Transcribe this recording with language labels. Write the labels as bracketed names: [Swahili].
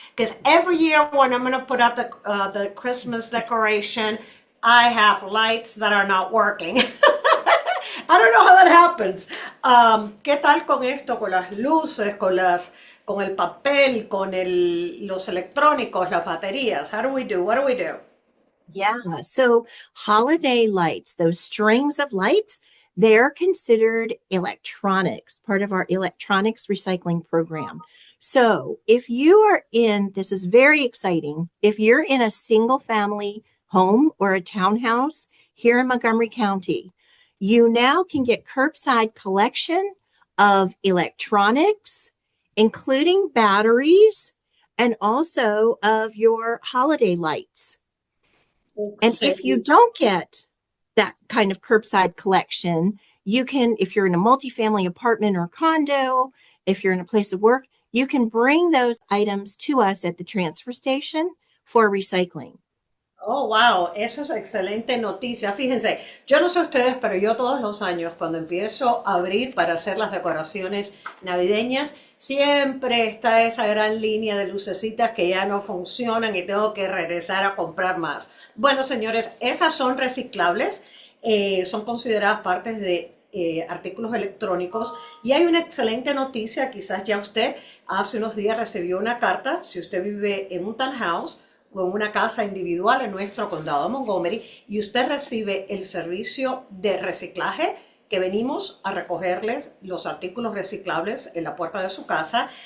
[English] Because every year when I'm going to put up the Christmas decoration, I have lights that are not working. I don't know how that happens. [Spanish] ¿Qué tal con esto, con las luces, con el papel, los electrónicos, las baterías? [English] How do we do? What do we do? Yeah. So holiday lights, those strings of lights, they're considered electronics, part of our electronics recycling program. So if you are this is very exciting. If you're in a single family home or a townhouse here in Montgomery County, you now can get curbside collection of electronics, including batteries, and also of your holiday lights. And if you [Spanish] Excelente. [English] don't get that kind of curbside collection, you can, if you're in a multifamily apartment or condo, if you're in a place of work, you can bring those items to us at the transfer station for recycling. [Spanish] Oh, wow, eso es excelente noticia. Fíjense, yo no sé ustedes, pero yo todos los años cuando empiezo a abrir para hacer las decoraciones navideñas, siempre está esa gran línea de lucecitas que ya no funcionan y tengo que regresar a comprar más. Bueno, señores, esas son reciclables, son consideradas partes de artículos electrónicos y hay una excelente noticia, quizás ya usted hace unos días recibió una carta, si usted vive en un townhouse, o en una casa individual en nuestro condado de Montgomery y usted recibe el servicio de reciclaje que venimos a recogerles los artículos reciclables en la puerta de su casa.